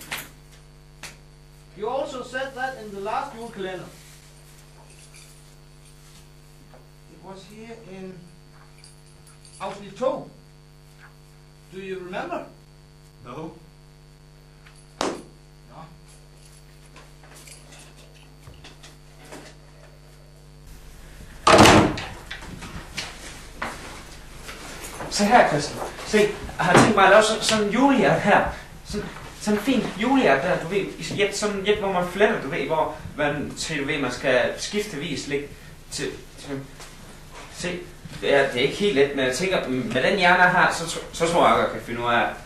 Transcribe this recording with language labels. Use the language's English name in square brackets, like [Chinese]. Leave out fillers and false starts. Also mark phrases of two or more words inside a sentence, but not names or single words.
[English] You also said that in the last julekalender. It was here in afsnit 2. Do you remember? No. No. [Danish] Se her, Christian. Se, jeg har tænkt mig at lave sådan en julehjert her. Sådan en fin julehjert der, du ved, sådan et, hvor man fletter, du ved, hvor man, du ved, man skal skiftevis ligge til se, det er ikke helt let, men jeg tænker, med den hjerne her, så tror jeg, jeg kan finde ud af.